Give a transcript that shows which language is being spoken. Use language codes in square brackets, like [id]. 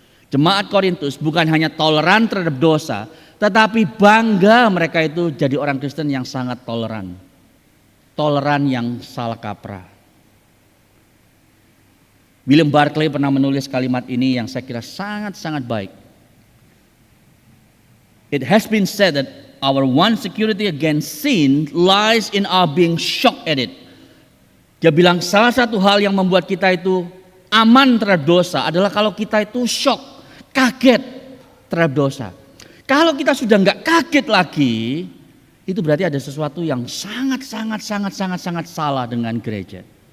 [id] Jemaat Korintus bukan hanya toleran terhadap dosa, tetapi bangga mereka itu jadi orang Kristen yang sangat toleran. Toleran yang salah kaprah. William Barclay pernah menulis kalimat ini yang saya kira sangat-sangat baik. [en] It has been said that our one security against sin lies in our being shocked at it. [id] Dia bilang salah satu hal yang membuat kita itu aman terhadap dosa adalah kalau kita itu shock, kaget terhadap dosa. Kalau kita sudah nggak kaget lagi, itu berarti ada sesuatu yang sangat salah dengan gereja.